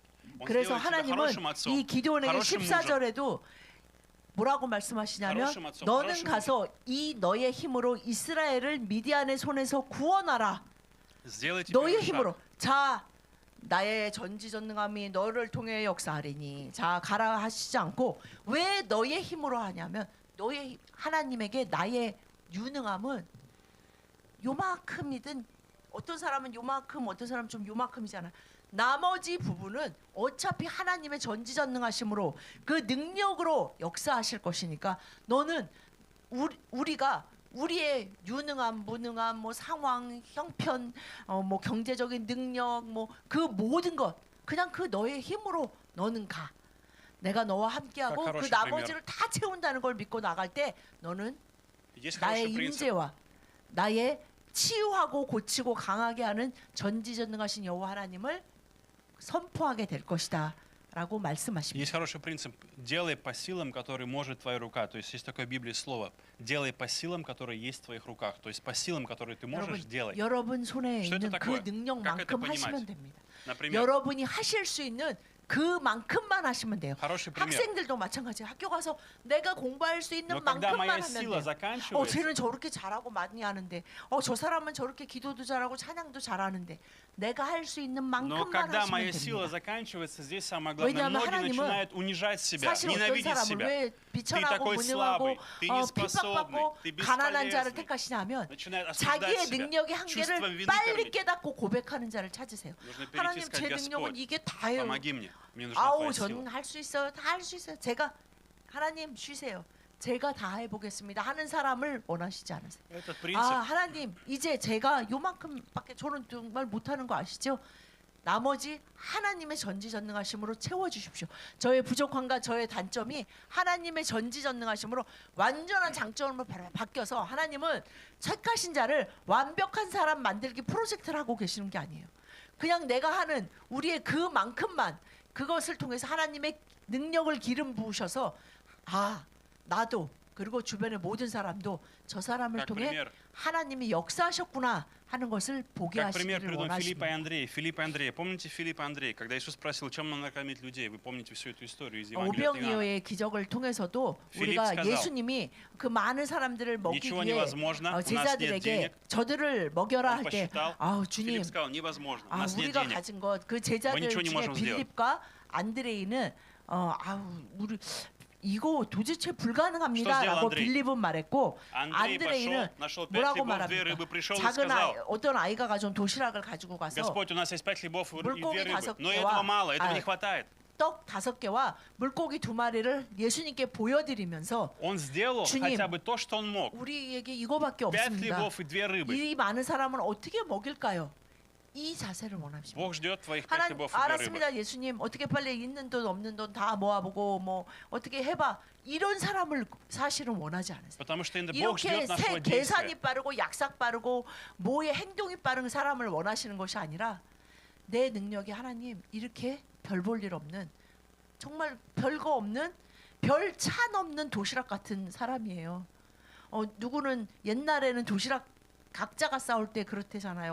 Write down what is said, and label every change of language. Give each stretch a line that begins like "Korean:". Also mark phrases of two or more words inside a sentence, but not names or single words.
Russian: Он
Korean: 그래서
Russian: сделает тебя
Korean: 하나님은
Russian: хорошим отцом,
Korean: 이 기도원에게
Russian: хорошим мужем.
Korean: 14절에도 뭐라고 말씀하시냐면
Russian: хорошим отцом,
Korean: 너는
Russian: хорошим
Korean: 가서 이 너의 힘으로 이스라엘을 미디안의 손에서 구원하라.
Russian: Сделай теперь
Korean: 너의
Russian: шаг.
Korean: 힘으로 자 나의 전지전능함이 너를 통해 역사하리니 자 가라 하시지 않고 왜 너의 힘으로 하냐면 너의 하나님에게 나의 유능함은 요만큼이든 어떤 사람은 요만큼 어떤 사람은 좀 요만큼이잖아. 나머지 부분은 어차피 하나님의 전지전능하심으로 그 능력으로 역사하실 것이니까 너는 우리가 우리의 유능함, 무능함, 뭐 상황, 형편, 뭐 경제적인 능력, 뭐 그 모든 것 그냥 그 너의 힘으로 너는 가. 내가 너와 함께하고 딱 그
Russian: хороший
Korean: 나머지를 다 채운다는 걸 믿고 나갈 때 너는
Russian: Есть
Korean: 나의
Russian: хороший принцип.
Korean: 임재와 나의 치유하고 고치고 강하게 하는 전지전능하신 여호와 하나님을 선포하게 될 것이다라고 말씀하십니다.
Russian: Есть хороший принцип. Делай по силам, которые может твоя рука. То есть есть такое в Библии слово. Делай по силам, которые есть в твоих руках. То есть по силам, которые ты можешь, делай.
Korean: 여러분 손에
Russian: Что это
Korean: 있는 그
Russian: такое? Как это
Korean: 능력만큼
Russian: понимать?
Korean: 하시면 됩니다.
Russian: Например,
Korean: 여러분이 하실 수 있는 그만큼만 하시면 돼요.
Russian: хороший пример.
Korean: 학생들도 마찬가지예요. 학교 가서 내가 공부할 수 있는
Russian: Но когда
Korean: 만큼만
Russian: моя
Korean: 하면
Russian: сила
Korean: 돼요.
Russian: заканчивается,
Korean: 쟤는 저렇게 잘하고 많이 하는데 저 사람은 저렇게 기도도 잘하고 찬양도 잘하는데 내가 할 수 있는
Russian: но
Korean: 만큼만
Russian: когда
Korean: 하시면
Russian: моя сила
Korean: 됩니다.
Russian: заканчивается, здесь самое главное,
Korean: 왜냐하면
Russian: многие
Korean: 하나님은
Russian: начинают унижать себя,
Korean: 사실 어떤
Russian: ненавидеть
Korean: 사람은
Russian: себя.
Korean: 왜 비천하고
Russian: такой
Korean: 무능하고
Russian: слабый, ты неспособный,
Korean: 핍박받고
Russian: ты
Korean: 가난한 자를
Russian: бесполезный.
Korean: 택하시냐면
Russian: Начинают осуждать
Korean: 자기의
Russian: себя.
Korean: 능력의
Russian: чувством
Korean: 한계를
Russian: вины ко
Korean: 빨리
Russian: мне.
Korean: 깨닫고 고백하는 자를 찾으세요.
Russian: Нужно перейти и
Korean: 하나님 제
Russian: сказать,
Korean: 능력은
Russian: Господь,
Korean: 이게 다예요.
Russian: помоги мне. Мне нужна
Korean: 아우
Russian: твоя
Korean: 저는
Russian: сила.
Korean: 할 수 있어요. 다 할 수 있어요. 제가 하나님 쉬세요. 제가 다 해보겠습니다 하는 사람을 원하시지 않으세요.
Russian: Этот принцип.
Korean: 하나님 이제 제가 요만큼밖에 저는 정말 못하는 거 아시죠? 나머지 하나님의 전지전능하심으로 채워주십시오. 저의 부족함과 저의 단점이 하나님의 전지전능하심으로 완전한 장점으로 바뀌어서 하나님은 착하신 자를 완벽한 사람 만들기 프로젝트를 하고 계시는 게 아니에요. 그냥 내가 하는 우리의 그만큼만 그것을 통해서 하나님의 능력을 기름 부으셔서 나도 그리고 주변의 모든 사람도 저 사람을
Russian: Как
Korean: 통해
Russian: пример,
Korean: 하나님이 역사하셨구나 하는 것을 보게
Russian: как пример
Korean: 하시기를
Russian: приведу Филиппа и
Korean: 원하십니다.
Russian: Андрея. Филипп и Андрей. Помните Филиппа и Андрей? Когда Иисус спросил, чем нам накормить людей? Вы помните всю эту историю из Евангелия от Иоанна.
Korean: 오병이어의 기적을 통해서도 필립 우리가
Russian: сказал,
Korean: 예수님이 그 많은 사람들을 먹이기
Russian: Ничего
Korean: 위해
Russian: невозможно, у нас нет
Korean: 제자들에게
Russian: денег.
Korean: 저들을 먹여라
Russian: Он
Korean: 할 때
Russian: посчитал,
Korean: 아우 주님
Russian: Филипп сказал, невозможно, у
Korean: 아
Russian: нас нет
Korean: 우리가
Russian: денег.
Korean: 가진 것 그 제자들
Russian: ничего не
Korean: 중에
Russian: можем сделать.
Korean: 빌립과 안드레이는 아우 우리 이거 도대체
Russian: Что
Korean: 불가능합니다라고
Russian: сделал Андрей?
Korean: 빌립은 말했고
Russian: Андрей
Korean: 안드레이는
Russian: пошел, нашел 5
Korean: 뭐라고
Russian: хлебов, 2
Korean: 말합니까?
Russian: рыбы, пришел и
Korean: 작은
Russian: сказал,
Korean: 어떤 아이가 가져온 도시락을 가지고 가서
Russian: Господь, у нас есть 5 хлебов и 2
Korean: 물고기
Russian: рыбы. 5 Но
Korean: 개와
Russian: этого мало, этого не хватает.
Korean: 떡 5개와 물고기 2마리를 예수님께 보여드리면서
Russian: Он сделал
Korean: 주님,
Russian: хотя бы то, что он мог.
Korean: 우리에게 이거밖에 5 없습니다.
Russian: хлебов и 2 рыбы.
Korean: 이 많은 사람을 어떻게 먹일까요? 이 자세를 원하십니다.
Russian: Бог ждет твоих 5
Korean: 하나님
Russian: хлебов и 2 рыбы.
Korean: 알았습니다, 예수님. 어떻게 빨리 있는 돈 없는 돈 다 모아보고 뭐 어떻게 해봐. 이런 사람을 사실은 원하지 않으세요.
Russian: Потому что иногда Бог
Korean: 이렇게
Russian: ждет нашего
Korean: 계산이
Russian: действия.
Korean: 빠르고 약삭 빠르고 뭐의 행동이 빠른 사람을 원하시는 것이 아니라 내 능력이 하나님 이렇게 별 볼 일 없는 정말 별거 없는 별 차 넘는 도시락 같은 사람이에요. 누구는 옛날에는 도시락 각자가 싸울 때 그렇대잖아요.